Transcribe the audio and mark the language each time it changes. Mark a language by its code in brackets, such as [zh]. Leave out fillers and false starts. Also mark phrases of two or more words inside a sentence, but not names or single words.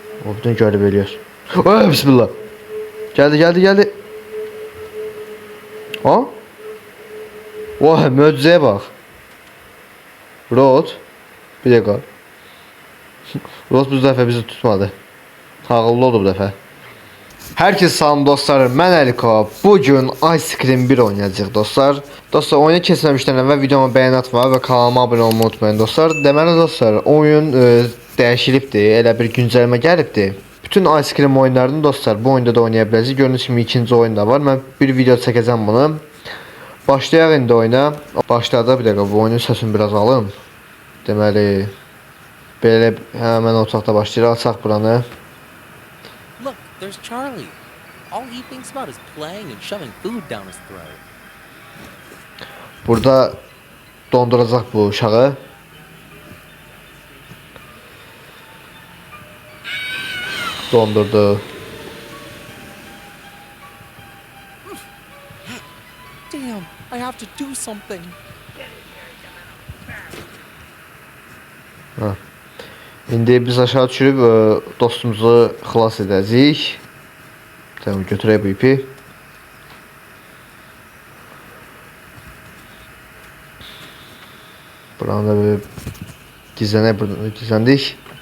[tr] O bütün görüp ölüyor. Oh, bismillah. Geldi. Ha? Vay, möcüzeye bak. Rod. Bir dakika. [az] Rod bu dəfə bizi tutmadı. Ağıllı oldu bu dəfə. Herkese salam dostlar, mən Əliko. Bugün Ice Cream 1 oynayacağıq dostlar. Dostlar, oyuna keçməmişdən əvvəl videoma bəyən atmağı və kanalıma abunə olmayı unutmayın dostlar. Deməli dostlar, oyun dəyişilibdir, elə bir güncəlmə gəlibdir. Bütün Ice Cream oyunlarını dostlar bu oyunda da oynaya bilərsiniz. Gördüyünüz kimi ikinci oyun da var. Mən bir video çəkəcəm bunu. Başlayaq indi oyuna. Başladı, bir dəqiqə bu oyunun səsini biraz alım. Deməli belə həmin otaqda başlayırıq. Açaq buranı. [en] Look, there's Charlie. All he thinks about is playing and shoving food down his throat. [az] Burada donduracaq bu uşağı. Dondurdu. [en] Damn, I have to do something. Ha. [az] İndi biz aşağı düşürüb dostumuzu xilas edəcəyik. Tamam, götürək bu ipi. Buranı da böyle gizləndik.